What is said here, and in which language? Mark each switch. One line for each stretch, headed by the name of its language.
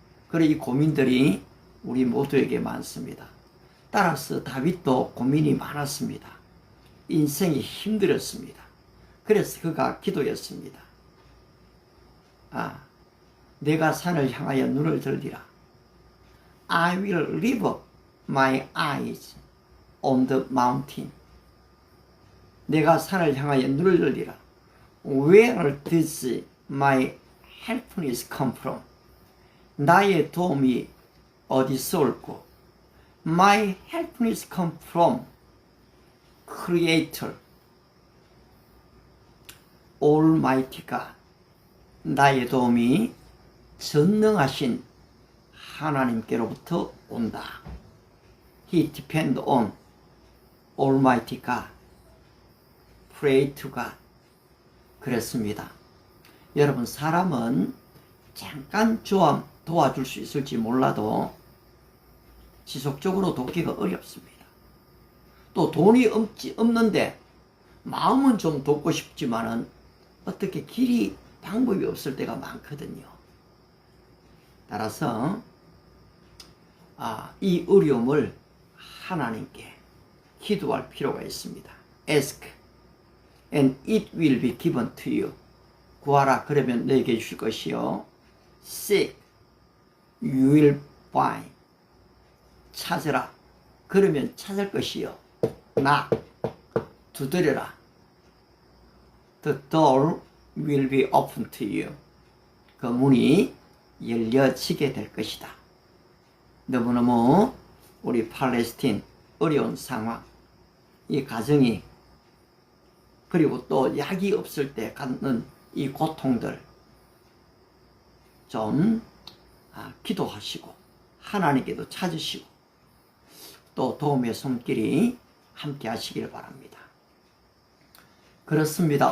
Korean: 그래 이 고민들이 우리 모두에게 많습니다. 따라서 다윗도 고민이 많았습니다. 인생이 힘들었습니다. 그래서 그가 기도했습니다. 내가 산을 향하여 눈을 들리라.
English: I will lift my eyes on the mountain.
Korean: 내가 산을 향하여 눈을 들리라.
English: Where does my helpness come from?
Korean: 나의 도움이 어디서 올고?
English: My helpness come from Creator, Almighty God.
Korean: 나의 도움이 전능하신 하나님께로부터 온다.
English: He depend on Almighty God, pray to God.
Korean: 그랬습니다. 여러분, 사람은 잠깐 도와줄 수 있을지 몰라도 지속적으로 돕기가 어렵습니다. 또 돈이 없는데 마음은 좀 돕고 싶지만은 어떻게 방법이 없을 때가 많거든요. 따라서 이 어려움을 하나님께 기도할 필요가 있습니다.
English: Ask and it will be given to you.
Korean: 구하라 그러면 너에게 줄 것이요.
English: Seek you will find.
Korean: 찾으라 그러면 찾을 것이요.
English: Knock
Korean: 두드려라.
English: The door will be open to you.
Korean: 그 문이 열려지게 될 것이다. 너무너무 우리 팔레스틴 어려운 상황, 이 가정이, 그리고 또 약이 없을 때 갖는 이 고통들 좀 기도하시고 하나님께도 찾으시고 또 도움의 손길이 함께 하시길 바랍니다. 그렇습니다.